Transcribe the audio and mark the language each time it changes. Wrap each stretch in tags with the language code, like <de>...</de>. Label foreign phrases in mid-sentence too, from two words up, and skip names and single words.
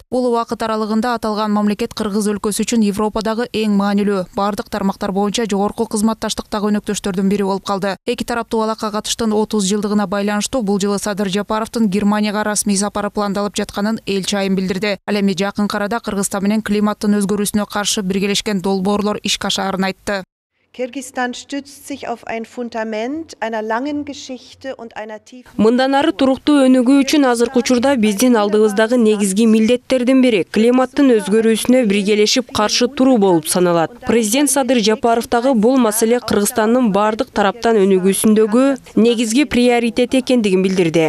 <ky>Бул убакыт аралыгында аталган мамлекет Кыргыз өлкөсү үчүн Европадагы эң маанилүү, бардык тармактар боюнча жогорку кызматташтыктагы өнөктөштөрдүн бири болуп калды. Эки тараптуу алака катыштын 30 жылдыгына байланыштуу бул жылы Садыр Жапаровдун Германияга расмий сапары пландалып жатканын элчи айым билдирди. Ал эми жакын арада Кыргызстан менен климаттын өзгөрүүсүнө каршы биргелешкен долбоорлор ишке ашаарын айтты.</ky> <de>Kirgisistan stützt sich auf ein Fundament einer langen Geschichte und einer tiefen.</de> <ky>Мындан ары туруктуу өнүгүү үчүн азыркы учурда биздин алдыбыздагы негизги милдеттердин бири климаттын өзгөрүүсүнө биргелешип каршы туруу болуп саналат. Президент Садыр Жапаровдагы бул маселе Кыргызстандын бардык тараптан өнүгүүсүндөгү негизги приоритет экендигин билдирди.</ky>